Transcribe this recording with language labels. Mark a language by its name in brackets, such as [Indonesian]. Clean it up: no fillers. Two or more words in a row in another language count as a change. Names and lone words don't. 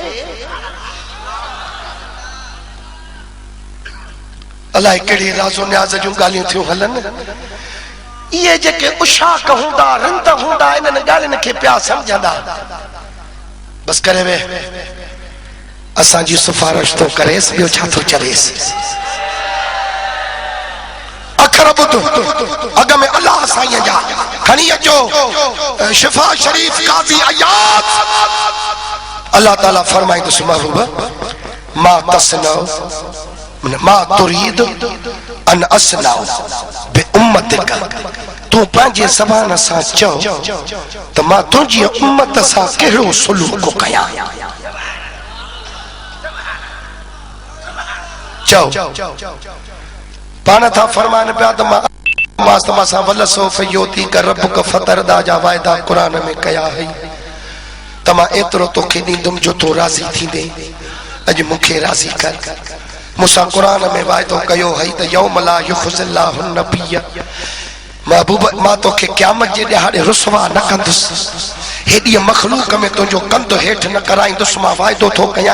[Sindhi] अल्लाह कहिड़े राज़ो न्याज़ जूं ॻाल्हियूं थियूं हलन ये जेके उशाक हूंदा रंद हूंदा इन्हनि ॻाल्हियुनि खे पिया सम्झंदा बस करे वे असांजी सिफारिश तो करेसि ॿियो छा थो चलेसि अखर ॿुध अॻ में अल्लाह साईं जा खणी अचो शिफा शरीफ काज़ी अयात अल्लाह ताला फरमाईंदुसि महबूब [Arabic] ما تصنع ما تريد أن أصنع بأمتك [Sindhi] तू पंहिंजे ज़बान सां चओ त मां तुंहिंजी उम्मत सां कहिड़ो सुलूक कयां चओ पाण था फरमान पिया त मां सां [Arabic] ولسوف يعطيك ربك فترضى [Sindhi] जा वायदा क़ुरान में कया है त मां एतिरो तोखे ॾींदुमि जो तूं राज़ी थींदे अॼु मूंखे राज़ी कर मूंसां क़ुरान में वायदो कयो है त [Arabic] يوم لا يخزي الله النبي [Sindhi] महबूब मां तोखे क़यामत जे ॾिहाड़े रुसवा न कंदुसि, हेॾी मखलूक में तुंहिंजो कंधु हेठि न कराईंदुसि, मां वाइदो थो कयां।